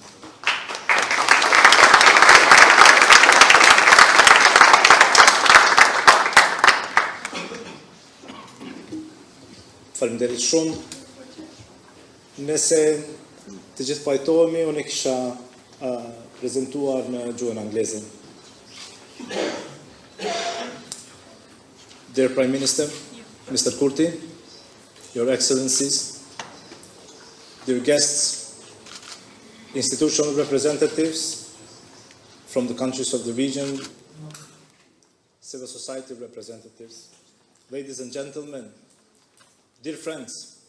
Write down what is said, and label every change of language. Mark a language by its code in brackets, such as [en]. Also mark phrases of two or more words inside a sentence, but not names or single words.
[sq] Faleminderit shumë. Nëse të gjithë pajtohemi, unë e kisha prezentuar në gjuhën angleze. [en] Dear Prime Minister, Mr. Kurti, Your Excellencies, dear guests, institutional representatives from the countries of the region, civil society representatives, ladies and gentlemen, dear friends,